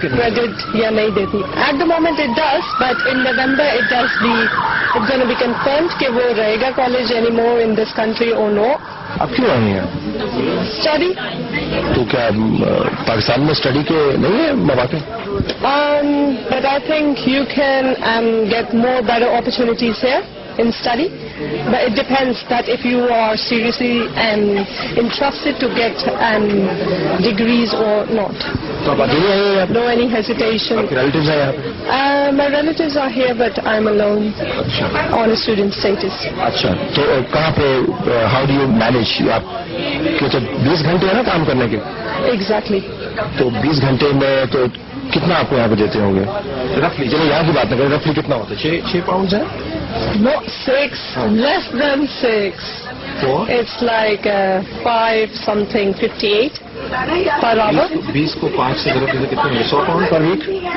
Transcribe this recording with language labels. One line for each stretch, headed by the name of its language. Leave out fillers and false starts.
Urdu: Credit یا نہیں دیتی.
English: at the moment it does, but in November it does be it's gonna be confirmed
Urdu: کہ وہ رہے گا
English: College any more in this country اور no.
Urdu: اب کیوں آئی ہیں؟ اسٹڈی. تو کیا پاکستان میں اسٹڈی کے نہیں ہے مواقع؟
English: But I think you can get more better opportunities here in study. But it depends that if you are seriously interested to get degrees or not.
Urdu: تو آپ اکیلے آئے ہیں؟
English: No any hesitation.
Urdu: آپ کے ریلیٹیوز ہیں یہاں پہ؟
English: My relatives are here but I'm alone on a student status.
Urdu: اچھا, تو کہاں پہ
English: How do you manage?
Urdu: آپ کے تو 20 گھنٹے ہیں نا کام کرنے کے.
English: Exactly.
Urdu: تو 20 گھنٹے میں تو کتنا آپ کو یہاں پہ دیتے ہوں گے رفلی؟ چلو یہاں کی بات نہ کریں, رفلی کتنا ہوتا ہے؟ 6 پاؤنڈ ہے؟
English: No, 6, less than 6. It's like 5 something 58 per hour.
Urdu: 20 کو 5 سے ضرب کتنے ہوگے؟ 100 پاؤنڈ پر ویک.